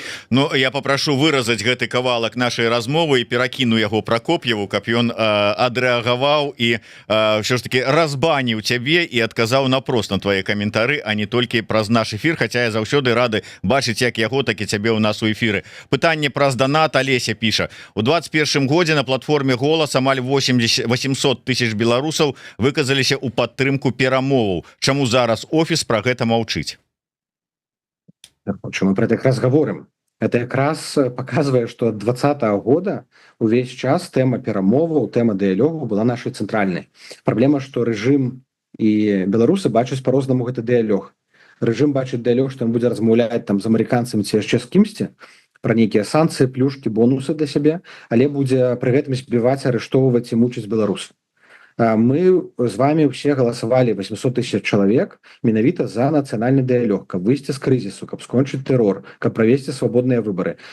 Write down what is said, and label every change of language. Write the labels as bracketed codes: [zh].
[be] Ну, я папрашу выразаць гэты кавалак нашай размовы і перакіну яго Пракоп'еву, каб ён адрэагаваў і ўсё ж таки разбаніў цябе і адказаў напрост на твае каментары, а не толькі праз наш эфір, хаця я заўсёды рады бачыць як яго, так і цябе ў нас у эфіры. Пытанне праз данат. Алеся піша: у 21 годзе на платформе «Голас» амаль 800 тысяч беларусаў выказаліся ў падтрымку перамоваў. Чаму зараз офіс пра гэта маўчыць? [ru] Мы про это как раз говорим. Это как раз показывает, что от 2020 года [be] увесь час тема перамоваў, тема дыялогу была нашай цэнтральнай. Праблема, што рэжым і беларусы бачаць по-рознаму гэты дыялог. Рэжым бачыць дыялог, што ён будзе размаўляць там з амерыканцамі ці яшчэ з кімсьці пра нейкія санкцыі, плюшкі, бонусы для сябе, але будзе пры гэтым збіваць, арыштоўваць і мучыць беларусаў. Мы з вами ўсе галасавалі 800 тысяч чалавек менавіта за нацыянальны дыялог, каб выйсці з крызісу, каб скончыць тэрор, каб правесці свабодныя выбары.